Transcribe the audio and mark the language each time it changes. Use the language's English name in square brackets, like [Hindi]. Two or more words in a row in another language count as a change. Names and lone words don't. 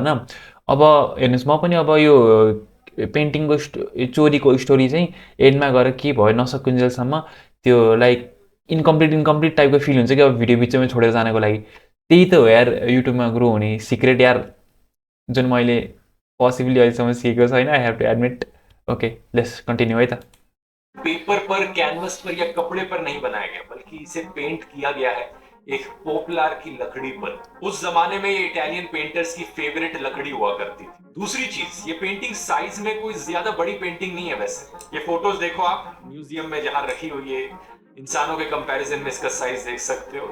[Nepali] अब हेर्नुहोस् म पनि अब यो पेन्टिङको चोरीको स्टोरी चाहिँ एन्डमा गएर के भयो नसकुन्जेलसम्म त्यो [English] like incomplete [Nepali] टाइपको फिल हुन्छ कि अब भिडियो बिचमै छोडेर जानको लागि। त्यही त हो यार युट्युबमा ग्रो हुने सिक्रेट यार, जुन मैले पोसिबली अहिलेसम्म सिकेको छैन। [English] I have to admit. OK let's continue [Nepali] है त। [Hindi] पेपर पर, कैनवस पर या कपड़े पर नहीं बनाया गया, बल्कि इसे पेंट किया गया है एक पोपलार की लकड़ी पर। उस जमाने में ये इटालियन पेंटर्स की फेवरेट लकड़ी हुआ करती थी। दूसरी चीज, ये पेंटिंग साइज में कोई ज्यादा बड़ी पेंटिंग नहीं है वैसे। ये फोटोज देखो आप म्यूजियम में जहां रखी हुई है, इंसानों के कंपैरिजन में इसका साइज देख सकते हो।